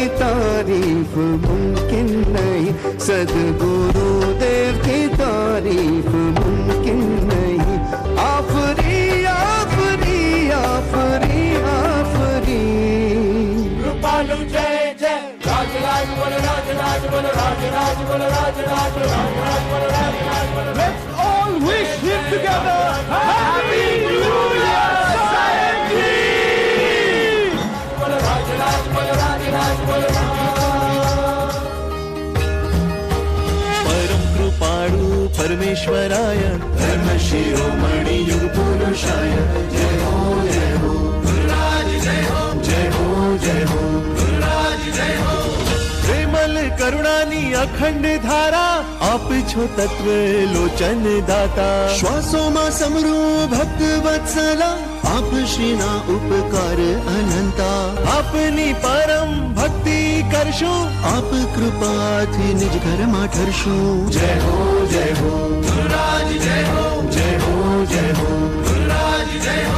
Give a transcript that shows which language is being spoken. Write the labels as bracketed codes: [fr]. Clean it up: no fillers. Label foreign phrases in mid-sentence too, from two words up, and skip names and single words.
[hi] तारीफ मुमकिन नहीं सद्गुरु देव की तारीफ मुमकिन नहीं आफरी आफरी आफरी आफरी कृपालु जय जय राज राज बोल राज राज बोल राज राज बोल राज राज राज राज बोल राज राज बोल [en] Let's all wish him together Happy New Year Society [hi] बोल राज राज बोल राज राज बोल परमेश्वराय धर्मशिरोमणि युग पुरुषाय जय हो गुरुराज जय हो जय हो जय हो गुरुराज जय हो। [gu] પ્રેમલ કરુણાની અખંડ ધારા આપ છો તત્વ લોચન દાતા શ્વાસોં મેં સમરૂ ભક્ત વત્સલા આપ શ્રીના ઉપકાર અનંતા આપની પરમ ભક્તિ કરશો આપ કૃપા થી નિજ ઘર મેં ઠરશો [hi] जय हो गुरुराज जय हो [gu] जय हो जय हो गुरुराज जय हो।